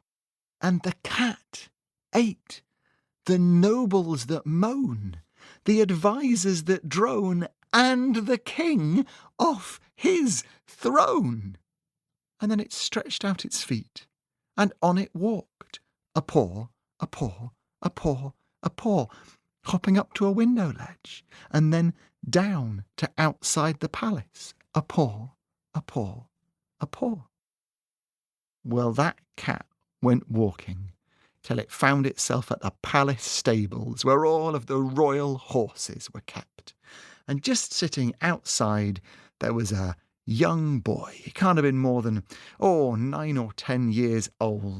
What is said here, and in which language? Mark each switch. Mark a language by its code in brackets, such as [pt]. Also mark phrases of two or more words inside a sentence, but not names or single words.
[en] And the cat ate the nobles that moan, the advisers that drone, and the king off his throne. And then it stretched out its feet, and on it walked, a paw, a paw, a paw, a paw, hopping up to a window ledge, and then down to outside the palace, a paw, a paw, a paw. Well, that cat went walking till it found itself at the palace stables where all of the royal horses were kept. And just sitting outside there was a young boy. He can't have been more than 9 or 10 years old.